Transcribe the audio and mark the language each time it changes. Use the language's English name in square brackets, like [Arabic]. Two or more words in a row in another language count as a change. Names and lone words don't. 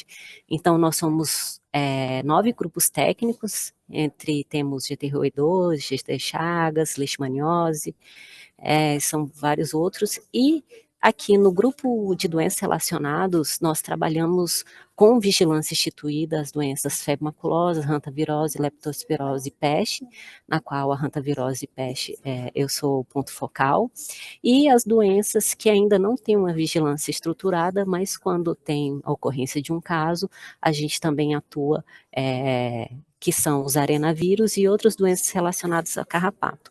[Portuguese] Então, nós somos 9 grupos técnicos, temos GT roedores, GT chagas, leishmaniose, são vários outros, e aqui no grupo de doenças relacionadas, nós trabalhamos com vigilância instituída as doenças febre maculosa, hantavirose, leptospirose e peste, na qual a hantavirose e peste eu sou o ponto focal, e as doenças que ainda não têm uma vigilância estruturada, mas quando tem a ocorrência de um caso, a gente também atua, que são os arenavírus e outras doenças relacionadas a carrapato.